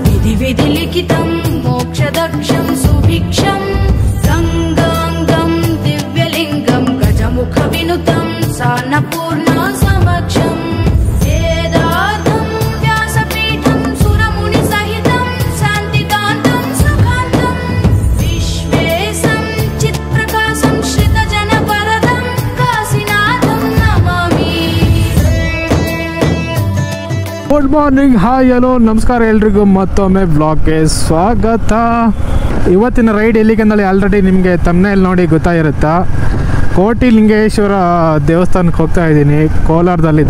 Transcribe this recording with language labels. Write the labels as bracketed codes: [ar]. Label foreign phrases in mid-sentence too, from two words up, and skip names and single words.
[sa] विधि लिखितं मोक्षदक्षं सुभिक्षं गंगांगं दिव्यलिंगं गजमुख विनुतं सान्नपूर्णा समक्षं वेदार्थं व्यासपीठं सुरमुनि सहितं शान्तिकान्तं सुखान्तं विश्वेशं चित्प्रकाशं श्रितजनवरदं काशीनाथं नमामि। [en] Good morning, hi, hello, [kn] ನಮಸ್ಕಾರ ಎಲ್ರಿಗೂ ಮತ್ತೊಮ್ಮೆ ವ್ಲಾಗ್ಗೆ ಸ್ವಾಗತ. ಇವತ್ತಿನ ರೈಡ್ ಎಲ್ಲಿಗೆಂದಳಿ ಆಲ್ರೆಡಿ ನಿಮಗೆ ತಮ್ಮನೇಲಿ ನೋಡಿ ಗೊತ್ತಾಗಿರುತ್ತಾ. ಕೋಟಿಲಿಂಗೇಶ್ವರ ದೇವಸ್ಥಾನಕ್ಕೆ ಹೋಗ್ತಾ ಇದ್ದೀನಿ. ಕೋಲಾರದಲ್ಲಿದೆ.